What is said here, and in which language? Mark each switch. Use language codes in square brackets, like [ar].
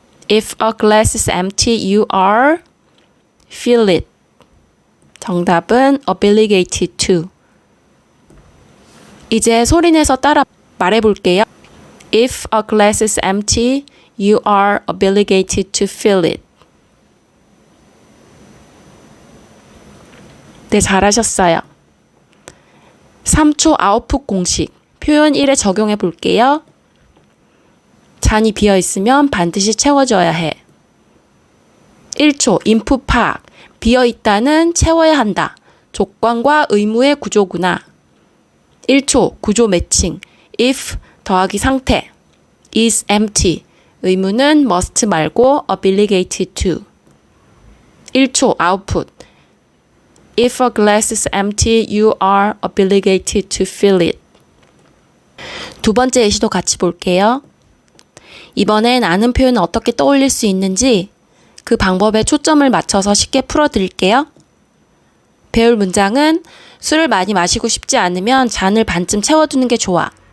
[en] If a glass is empty, you are fill it. [ko] 정답은 obligated to. 이제 소리내서 따라 말해볼게요. [en] If a glass is empty, you are obligated to fill it. [ko] 네, 잘하셨어요. 3초 아웃풋 공식, 표현 1에 적용해 볼게요. 잔이 비어 있으면 반드시 채워져야 해. 1초 인풋 파악, 비어 있다는 채워야 한다. 조건과 의무의 구조구나. 1초 구조 매칭, if 더하기 상태, is empty, 의무는 must 말고 obligated to. 1초 아웃풋, [en] If a glass is empty, you are obligated to fill it. [ko] 두 번째 예시도 같이 볼게요. 이번엔 아는 표현을 어떻게 떠올릴 수 있는지 그 방법에 초점을 맞춰서 쉽게 풀어드릴게요. 배울 문장은 술을 많이 마시고 싶지 않으면 잔을 반쯤 채워두는 게 좋아.